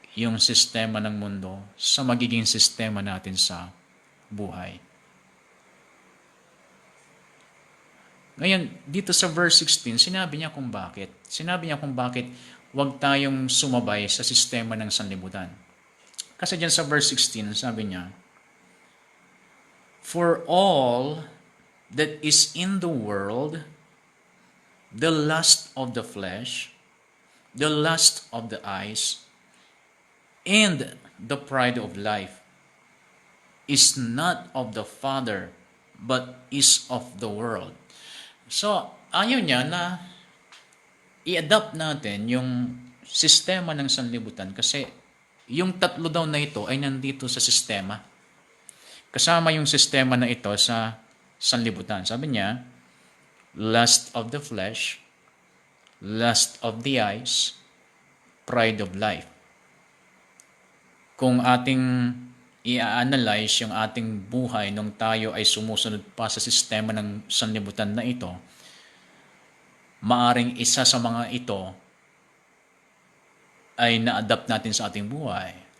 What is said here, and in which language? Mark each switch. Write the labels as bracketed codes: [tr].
[tl] yung sistema ng mundo sa magiging sistema natin sa buhay. Ngayon, dito sa verse 16, sinabi niya kung bakit. Sinabi niya kung bakit huwag tayong sumabay sa sistema ng sanlibutan. Kasi dyan sa verse 16, sabi niya, [en] "For all that is in the world, the lust of the flesh, the lust of the eyes, and the pride of life is not of the Father, but is of the world." [tl] So, ayaw niya na i-adapt natin yung sistema ng sanlibutan kasi yung tatlo daw na ito ay nandito sa sistema. Kasama yung sistema na ito sa sanlibutan. Sabi niya, [en] lust of the flesh, lust of the eyes, pride of life. [tl] Kung ating i-analyze yung ating buhay nung tayo ay sumusunod pa sa sistema ng sanlibutan na ito, maaring isa sa mga ito ay na-adapt natin sa ating buhay.